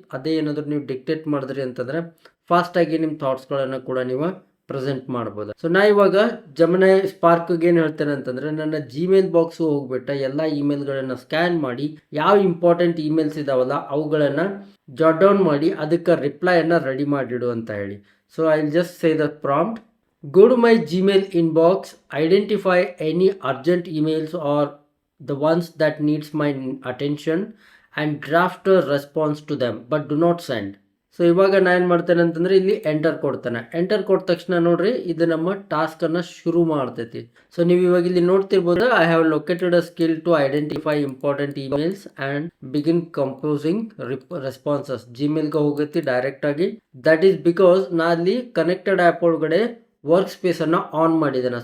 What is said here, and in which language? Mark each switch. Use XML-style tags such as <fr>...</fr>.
<kn>ಅದೇ ಏನಾದ್ರು ನೀವು ಡಿಕ್ಟೇಟ್ ಮಾಡಿದ್ರಿ ಅಂತಂದ್ರೆ ಫಾಸ್ಟ್ ಆಗಿ ನಿಮ್ಮ ಥಾಟ್ಸ್ ಗಳನ್ನ ಕೂಡ ನೀವು ಪ್ರೆಸೆಂಟ್ ಮಾಡಬಹುದು. ಸೊ ನಾ ಇವಾಗ ಜೆಮಿನೈ ಸ್ಪಾರ್ಕ್ ಏನ್ ಹೇಳ್ತೇನೆ ಅಂತಂದ್ರೆ, ನನ್ನ ಜಿಮೇಲ್ ಬಾಕ್ಸ್ ಹೋಗ್ಬಿಟ್ಟ ಎಲ್ಲಾ ಇಮೇಲ್ ಗಳನ್ನ ಸ್ಕ್ಯಾನ್ ಮಾಡಿ ಯಾವ ಇಂಪಾರ್ಟೆಂಟ್ ಇಮೇಲ್ಸ್ ಇದಾವಲ್ಲ ಅವುಗಳನ್ನ ಜಾಟ್ ಡೌನ್ ಮಾಡಿ ಅದಕ್ಕೆ ರಿಪ್ಲೈ ಅನ್ನ ರೆಡಿ ಮಾಡಿಡು ಅಂತ ಹೇಳಿ.</kn> <en>So I will just say the prompt. Go to my Gmail inbox, identify any urgent emails or the ones that needs my attention and draft a response to them, but do not send.</en> <kn>So ಇವಾಗ ನಾನು ಏನು ಮಾಡ್ತೇನೆ ಅಂತಂದ್ರೆ ಇಲ್ಲಿ enter ಕೊಡ್ತೇನೆ. Enter ಕೊಟ್ಟ ತಕ್ಷಣ ನೋಡ್ರಿ ಇದು ನಮ್ಮ ಟಾಸ್ಕ್ ಅನ್ನ ಶುರು ಮಾಡ್ತೈತಿ.</kn> <en>so</en> <kn>ನೀವು ಇವಾಗ ಇಲ್ಲಿ ನೋಡ್ತಿರ್ಬೋದು,</kn> <en>I have located a skill to identify important emails and begin composing responses.</en> <kn>ಜಿಮೇಲ್ಗೆ ಹೋಗುತ್ತೆ ಡೈರೆಕ್ಟ್ ಆಗಿ.</kn> <en>that is because</en> <kn>ನಾ ಅಲ್ಲಿ ಕನೆಕ್ಟೆಡ್ ಆ್ಯಪ್ ಒಳಗಡೆ ವರ್ಕ್ ಸ್ಪೇಸ್ ಅನ್ನ ಆನ್ ಮಾಡಿದ್ದೇನೆ.</kn>